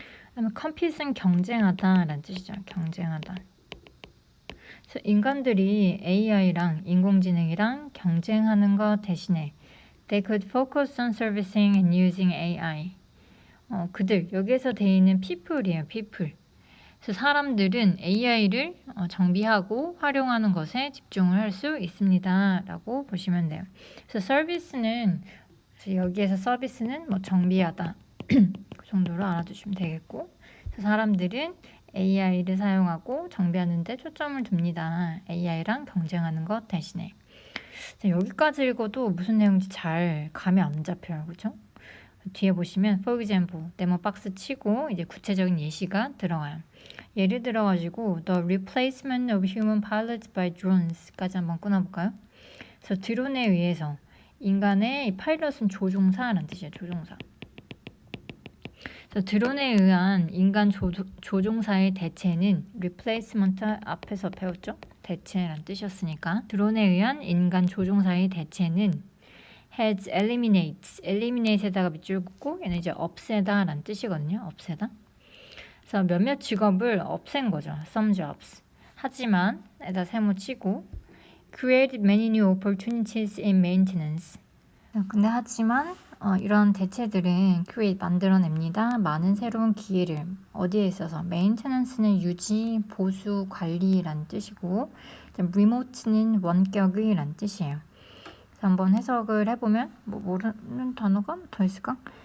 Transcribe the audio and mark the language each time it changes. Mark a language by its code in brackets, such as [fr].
[ko] 그다음에 compete는 경쟁하다 라는 뜻이죠. 경쟁하다. 그래서 인간들이 AI랑 인공지능이랑 경쟁하는 것 대신에 [en] they could focus on servicing and using AI. [ko] 그들 여기에서 돼 있는 people이에요. people. 그래서 사람들은 AI를 정비하고 활용하는 것에 집중을 할 수 있습니다. 라고 보시면 돼요. 그래서 서비스는 여기에서 서비스는 뭐 정비하다. 그 정도로 알아두시면 되겠고 사람들은 AI를 사용하고 정비하는 데 초점을 둡니다. AI랑 경쟁하는 것 대신에. 자, 여기까지 읽어도 무슨 내용인지 잘 감이 안 잡혀요. 그렇죠? 뒤에 보시면 for example, 네모 박스 치고 이제 구체적인 예시가 들어가요. 예를 들어가지고 [en] the replacement of human pilots by drones까지 [ko] 한번 끊어볼까요? 그래서 드론에 의해서 인간의 이 파일럿은 조종사라는 뜻이에요. 조종사. 드론에 의한 인간 조종사의 대체는 replacement 앞에서 배웠죠? 대체란 뜻이었으니까 드론에 의한 인간 조종사의 대체는 has eliminate에다가 밑줄 긋고 얘는 이제 없애다 라는 뜻이거든요. 없애다. 그래서 몇몇 직업을 없앤 거죠. [en] some jobs. [ko] 하지만 에다 세모 치고 [en] create many new opportunities in maintenance. [ko] 근데 하지만 이런 대체들은 create 만들어냅니다. 많은 새로운 기회를 어디에 있어서 maintenance는 유지, 보수, 관리란 뜻이고 remote는 원격의란 뜻이에요. 그래서 한번 해석을 해보면 뭐 모르는 단어가 더 있을까?